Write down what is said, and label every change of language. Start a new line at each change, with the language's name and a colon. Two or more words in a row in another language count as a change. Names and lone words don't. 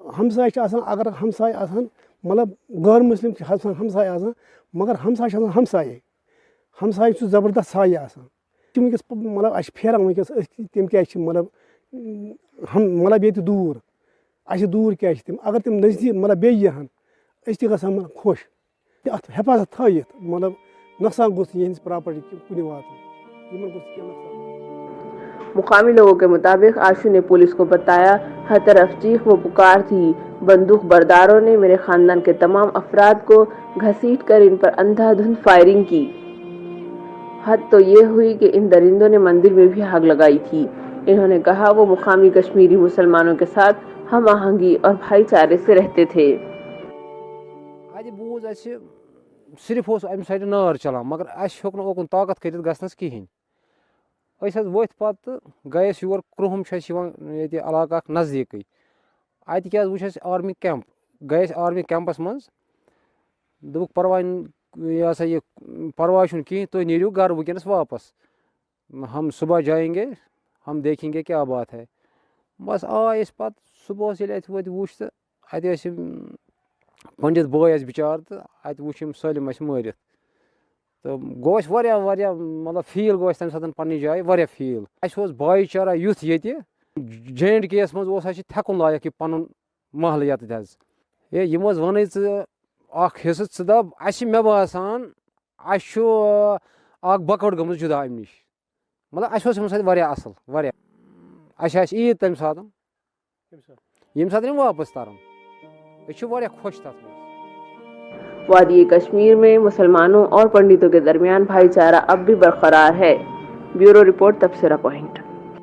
Kashmiri: ہمساے چھِ آسان اگر ہمساے آسان مطلب غٲر مسلم چھِ آسان ہمساے آسان مگر ہمساے چھِ آسان ہمسایے ہمساے چھُ زبردست سایہِ آسان تِم وٕنکٮ۪س مطلب اَسہِ چھِ پھیران وٕنکٮ۪س أسۍ تِم کیٛازِ چھِ مطلب مطلب ییٚتہِ دوٗر اَسہِ دوٗر کیٛازِ چھِ تِم اگر تِم نزدیٖک مطلب بیٚیہِ یِہَن أسۍ تہِ گژھان مطلب خۄش اَتھ حفاظت تھٲیِتھ مطلب نۄقصان گوٚژھ نہٕ یِہٕنٛدِس پراپرٹی کُنہِ واتُن یِمن گوٚژھ کینٛہہ نۄقصان.
Urdu: مقامی لوگوں کے مطابق آشو نے پولیس کو بتایا ہر طرف چیخ و پکار تھی. بندوق برداروں نے میرے خاندان کے تمام افراد کو گھسیٹ کر ان پر اندھا دھند فائرنگ کی. حد تو یہ ہوئی کہ ان درندوں نے مندر میں بھی آگ لگائی تھی. انہوں نے کہا وہ مقامی کشمیری مسلمانوں کے ساتھ ہم آہنگی اور بھائی چارے سے رہتے تھے.
Kashmiri: صرف امہِ سایڈٕ نار چلان مگر اَسہِ ہیوٚک نہٕ اوکُن طاقت کٔرِتھ گژھنَس کِہیٖنۍ. أسۍ حظ ؤتھۍ پَتہٕ گٔے أسۍ یور کرٛوٚہُم چھُ اَسہِ یِوان ییٚتہِ علاقہٕ اَکھ نزدیٖکٕے اَتہِ کیٛاہ حظ وٕچھ اَسہِ
English: army camp
Kashmiri: گٔے أسۍ
English: army camp
Kashmiri: منٛز دوٚپُکھ پرواے یہِ ہسا یہِ پرواے چھُنہٕ کِہیٖنۍ تُہۍ نیٖرِو گرٕ وٕنکٮ۪نَس واپس
Urdu: ہم صُبح جائیں گے ہم دیکھیں گے
Kashmiri: کیٛاہ
Urdu: بات ہے.
Kashmiri: بس آے أسۍ پَتہٕ صُبحس ییٚلہِ اَتہِ وٲتۍ وٕچھ تہٕ اَتہِ ٲسۍ یِم پٔنڈِت بٲے اَسہِ بِچار تہٕ اَتہِ وٕچھ یِم سٲلِم اَسہِ مٲرِتھ تہٕ گوٚو اَسہِ واریاہ واریاہ مطلب فیٖل گوٚو اَسہِ تَمہِ ساتہٕ پنٛنہِ جایہِ واریاہ فیٖل. اَسہِ اوس بھایی چارہ یُتھ ییٚتہِ
English: J and K
Kashmiri: یَس منٛز اوس اَسہِ تھٮ۪کُن لایق یہِ پَنُن محلہٕ ییٚتٮ۪تھ حظ. ہے یِم حظ وَنٕے ژٕ اکھ حِصہٕ ژٕ دَپ اَسہِ مےٚ باسان اَسہِ چھُ اکھ بۄکٕڑ گٔمٕژ جُدا اَمہِ نِش مطلب اَسہِ اوس یِمن سۭتۍ واریاہ اَصٕل واریاہ. اَسہِ آسہِ عیٖد تَمہِ ساتہٕ ییٚمہِ ساتہٕ یِم واپس تَرَن أسۍ چھِ واریاہ خۄش تَتھ منٛز.
Urdu: وادی کشمیر میں مسلمانوں اور پنڈتوں کے درمیان بھائی چارہ اب بھی برقرار ہے.
English: bureau report
Urdu: تبصرہ پوائنٹ.